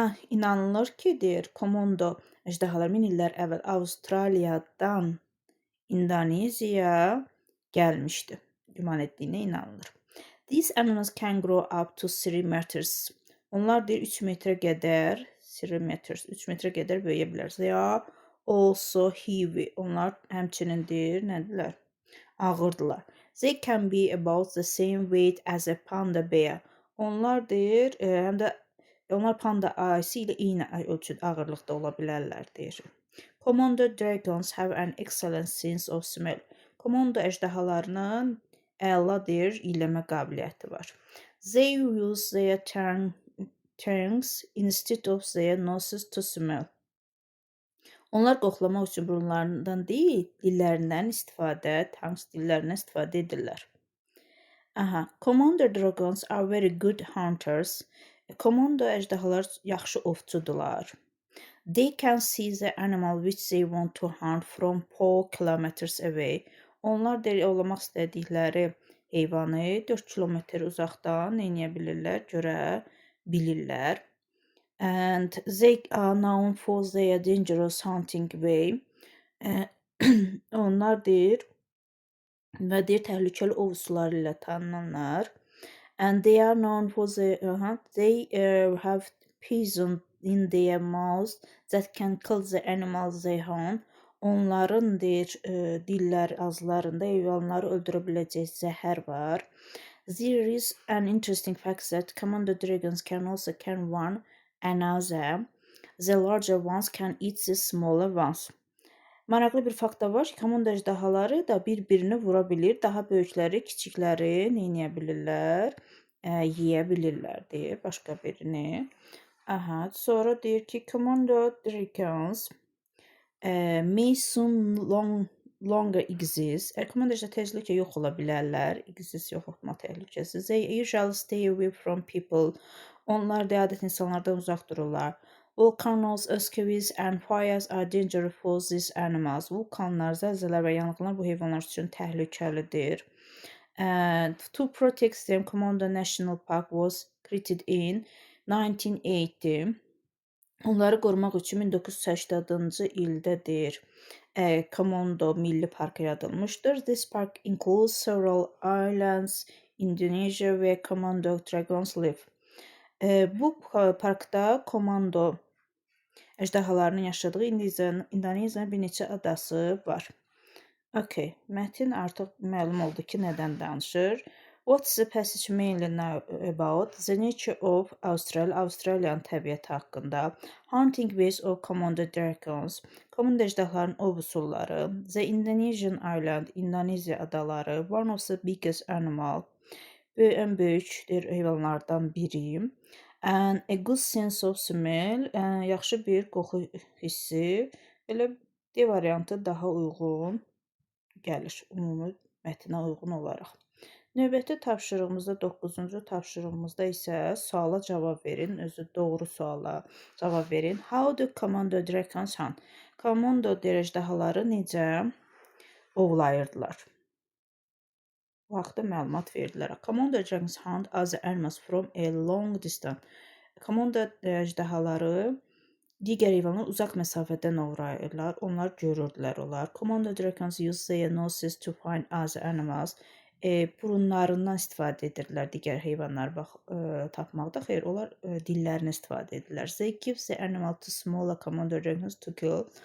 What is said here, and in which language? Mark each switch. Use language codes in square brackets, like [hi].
[az] İnanılır ki, Komodo əjdahaları 1000 illər əvvəl Avstraliyadan İndoneziyaya gəlmişdi. Güman etdiyinə inanılır. [en] These animals can grow up to 3 meters. [az] Onlar 3 metrə qədər, 3 metrə qədər böyüyə bilər. [en] They are also heavy. [az] Onlar həmçinin nədirlər? Ağırdılar. [en] They can be about the same weight as a panda bear. [az] Onlar həm də onlar panda ayısı ilə eyni ölçüdə ağırlıqda ola bilərlər deyir. [en] Komodo dragons have an excellent sense of smell. [az] Komodo əjdahalarının əla iyləmə qabiliyyəti var. [en] They use their tongues instead of their noses to smell. [az] Onlar qoxlamaq üçün burunlarından deyil, dillərindən dillərindən edirlər. [en] Komodo dragons are very good hunters. [az] Komodo əjdahalar yaxşı ovçudurlar. [en] They can see the animal which they want to hunt from 4 kilometers away. [az] Onlar ovlamaq istədikləri heyvanı 4 kilometr uzaqdan görə bilirlər. [en] And they are known for their dangerous hunting way. [az] Onlar təhlükəli ov üsulları ilə tanınırlar. [en] And they are known for they have poison in their mouths that can kill the animals they hunt. [az] Onların ağızlarında heyvanları öldürə biləcək zəhər var. [en] There is an interesting fact that Komodo dragons can also can one another. The larger ones can eat the smaller ones. [az] Maraqlı bir fakt da var ki, Komodo əjdahaları da bir-birini vura bilir. Daha böyükləri kiçikləri bilirlər? yeyə bilirlər deyir başqa birini. Aha, sonra deyir ki, [en] Komodo dragons may soon longer exist. [az] Komodo tezliklə yox ola bilərlər. Exist yox olma təhlükəsi. [en] They usually stay away from people. [az] Onlar da adət insanlardan uzaq dururlar. [en] Volcanoes, earthquakes and fires are dangerous for these animals. [az] Vulkanlar, zəlzələr və yanğınlar bu heyvanlar üçün təhlükəlidir. [en] To protect them, Komodo National Park was created in 1980. [az] Onları qorumaq üçün 1980-cı ildə Komodo Milli Parkı yaradılmışdır. [en] This park includes several islands, Indonesia və Komodo dragons live. [az] Bu parkda Komodo əjdahalarının yaşadığı İndoneziyanın bir neçə adası var. Okay, mətin artıq məlum oldu ki, nədən danışır. [en] What's the passage mainly now about? The nature of Australia, [az] Australiyanın təbiəti haqqında. [en] Hunting ways of Komodo dragons. [az] Komodo əjdahaların ov üsulları. [en] The Indonesian island, [az] İndoneziya adaları. [en] One of the biggest animal. [az] Ən böyük heyvanlardan biri. [en] And a good sense of smell. [az] Yaxşı bir qoxu hissi. Elə D variantı daha uyğun gəlir ümumi mətnə uyğun olaraq. Növbəti tapşırığımızda, 9-cu tapşırığımızda isə suala cavab verin. Özü doğru suala cavab verin. [en] How do Komodo dragons hunt? [az] Komodo əjdahaları necə ovlayırdılar? Bu haqda məlumat verdilər. [en] Komodo dragons hunt other animals from a long distance. [az] Komodo əjdahaları digər heyvanlar uzaq məsafədən ovlayırlar. Onlar görürdülər onlar. [en] Komodo dragons use their noses to find other animals. [az] Burunlarından istifadə edirlər digər heyvanları tapmaqda. Xeyr, onlar dillərini istifadə edirlər. [en] They give the animal to smaller Komodo dragons to kill.